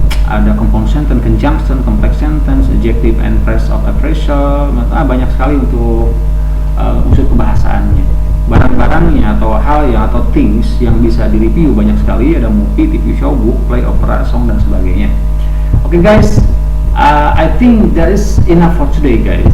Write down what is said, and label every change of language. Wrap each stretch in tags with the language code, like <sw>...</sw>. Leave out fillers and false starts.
<en>Ada compound sentence, conjunction, complex sentence, adjective and phrase of appraisal.</en> <id>Banyak sekali untuk unsur kebahasaannya. Barang-barangnya atau hal yang atau things yang bisa direview banyak sekali.</id> <en>Ada movie, TV show, book, play, opera, song</en> <id>dan sebagainya.</id> <en>Oke guys, I think that is enough for today guys.</en>